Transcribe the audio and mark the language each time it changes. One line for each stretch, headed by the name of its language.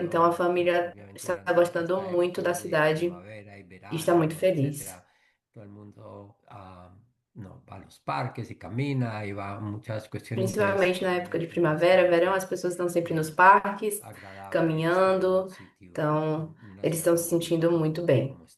Portuguese: Então, a família está gostando muito da cidade e está muito feliz.
Spanish: Todo el mundo no, va a los parques y camina y va a muchas cuestiones
Portuguese: Principalmente na época de primavera, verão, as pessoas estão sempre nos parques, caminhando, então eles estão se sentindo muito bem.